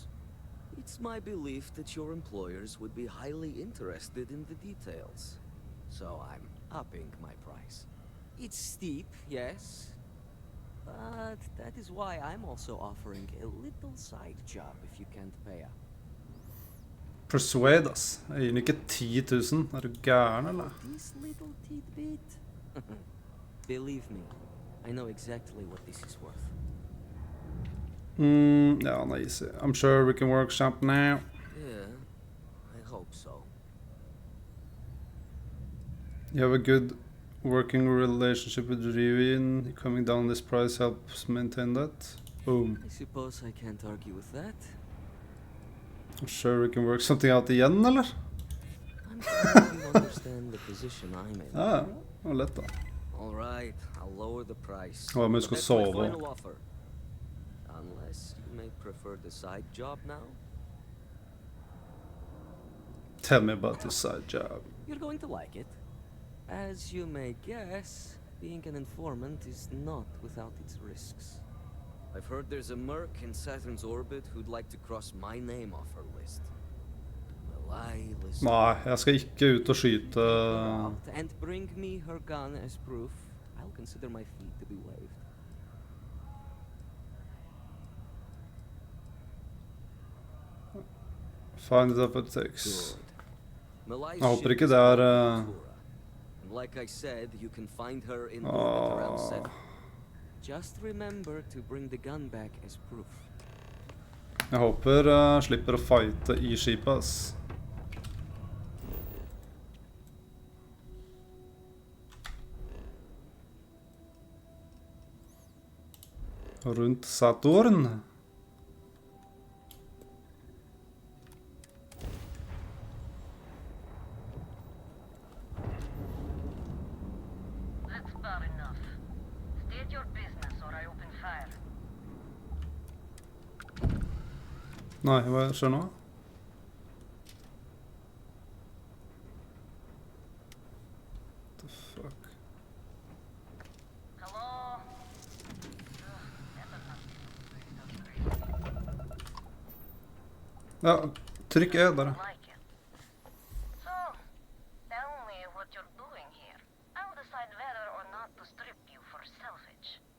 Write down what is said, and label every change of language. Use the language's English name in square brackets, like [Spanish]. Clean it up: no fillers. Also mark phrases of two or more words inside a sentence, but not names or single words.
[English] It's my belief that your employers would be highly interested in the details. So I'm upping my price. It's steep, yes. But that is why I'm also offering a little side job if you can't pay up. Persuade, [Norwegian] ass. Jeg gir den ikke 10 000. Er du gæren, eller? [English] This little tidbit? Believe me, I know exactly what this is worth. Yeah, no, easy. I'm sure we can work something now. Yeah, I hope so. You have a good working relationship with Ryujin. Coming down this price helps maintain that. Boom. I suppose I can't argue with that. I'm sure we can work something out [Norwegian] igjen, eller? [English] I'm sure you understand the position I'm in. [Norwegian] Ja, det var lett da. [English] All right, I'll lower the price. [Swedish] Ja, men jag ska [English] That's my [Swedish] sova. [English] final offer. Unless you may prefer the side job now. Tell me about the side job. You're going to like it. As you may guess, being an informant is not without its risks. I've heard there's a merc in Saturn's orbit who'd like to cross my name off her list. I listen. [Norwegian] Nei, jeg skal ikke ut og skyte. [English] And bring me her gun as proof. I'll consider my fee to be waived. Find it up at 6. Malai's [Norwegian] Jeg håper [English] ship [Norwegian] ikke [English] is [Norwegian] det er [English] called Ventura. And like I said, you can find her in orbit around 7. Just remember to bring the gun back as proof. [Norwegian] Jeg håper slipper å fighte i skipet, ass. Rundt Saturn. [English] That's bad enough. State your business or I open fire. [Norwegian] Nei, hva skjer nå? [English] The fuck? Hello? [Norwegian] Ja, trykk E der. [English] Like it. So, tell me what you're doing here. I'll decide whether or not to strip you for salvage.